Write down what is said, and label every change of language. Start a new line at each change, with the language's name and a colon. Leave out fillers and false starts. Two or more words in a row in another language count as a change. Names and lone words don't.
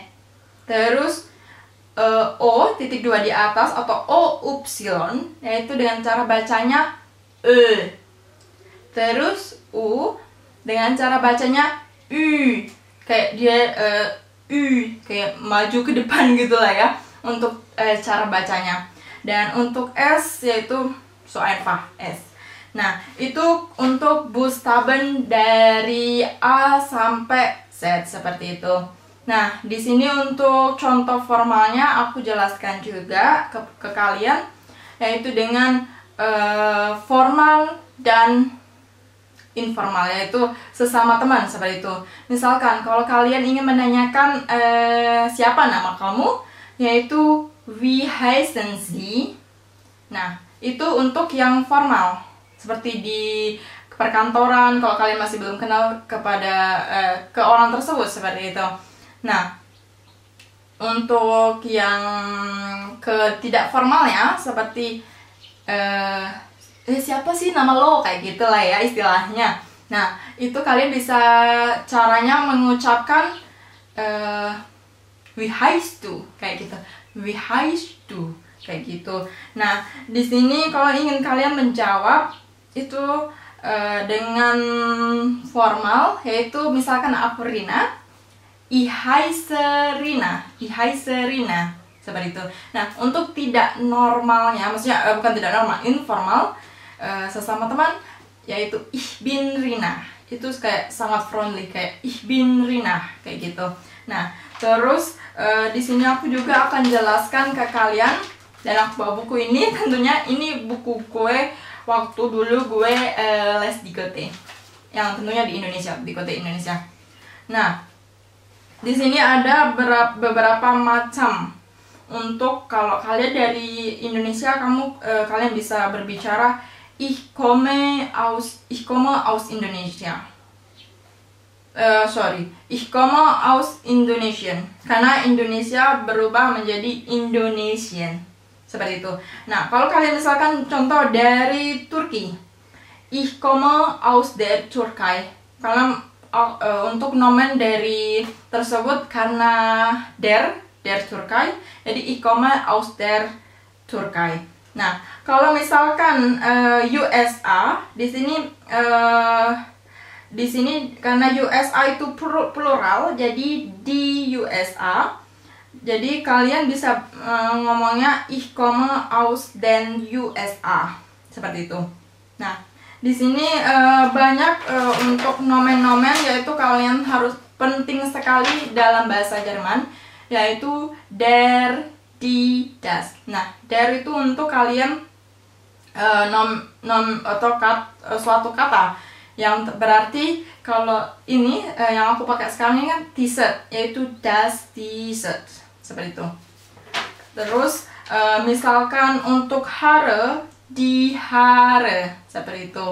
Indonesian: Terus O.2 di atas atau O-Y, yaitu dengan cara bacanya E. Terus U dengan cara bacanya U, kayak dia U kayak maju ke depan gitu lah ya untuk cara bacanya. Dan untuk S yaitu
German: so einfach
Indonesian: S. Nah, itu untuk Buchstaben dari A sampai Z seperti itu. Nah, di sini untuk contoh formalnya aku jelaskan juga ke kalian, yaitu dengan formal dan informal, yaitu sesama teman seperti itu. Misalkan kalau kalian ingin menanyakan siapa nama kamu, yaitu
German: wie heißen Sie.
Indonesian: Nah, itu untuk yang formal, seperti di perkantoran kalau kalian masih belum kenal kepada ke orang tersebut seperti itu. Nah, untuk yang tidak formalnya seperti siapa sih nama lo, kayak gitulah ya istilahnya. Nah, itu kalian bisa caranya mengucapkan
German: wie heißt du,
Indonesian: kayak gitu.
German: Wie heißt du,
Indonesian: kayak gitu. Nah, di sini kalau ingin kalian menjawab itu dengan formal, yaitu misalkan aku Rina,
German: ich heiße Rina, ich heiße Rina, seperti itu.
Indonesian: Nah, untuk tidak normalnya, maksudnya bukan tidak normal, informal, sesama teman, yaitu
German: ich bin Rina.
Indonesian: Itu kayak sangat friendly, kayak
German: ich bin Rina,
Indonesian: kayak gitu. Nah, terus di sini aku juga akan jelaskan ke kalian, dan aku bawa buku ini, tentunya ini buku gue waktu dulu gue les di Goethe, yang tentunya di Indonesia, di Goethe Indonesia. Nah, di sini ada beberapa macam. Untuk kalau kalian dari Indonesia, kalian bisa berbicara
German: ich komme aus Indonesia. Ich komme aus Indonesian,
Indonesian: karena Indonesia berubah menjadi Indonesian. Seperti itu. Nah, kalau kalian misalkan contoh dari Turki,
German: ich komme aus der Türkei.
Indonesian: Karena untuk nomen dari tersebut karena
German: der Türkei,
Indonesian: jadi
German: ich komme aus der Türkei.
Indonesian: Nah, kalau misalkan USA, di sini karena USA itu plural, jadi di USA. Jadi kalian bisa ngomongnya
German: ich komme aus den USA,
Indonesian: seperti itu. Nah, di sini banyak untuk nomen-nomen, yaitu kalian harus penting sekali dalam bahasa Jerman, yaitu
German: der, die, das.
Indonesian: Nah, der itu untuk kalian suatu kata yang berarti, kalau ini yang aku pakai sekarang ini kan T-shirt, yaitu
German: das T-shirt,
Indonesian: seperti itu. Terus misalkan untuk Haare,
German: die Haare,
Indonesian: seperti itu.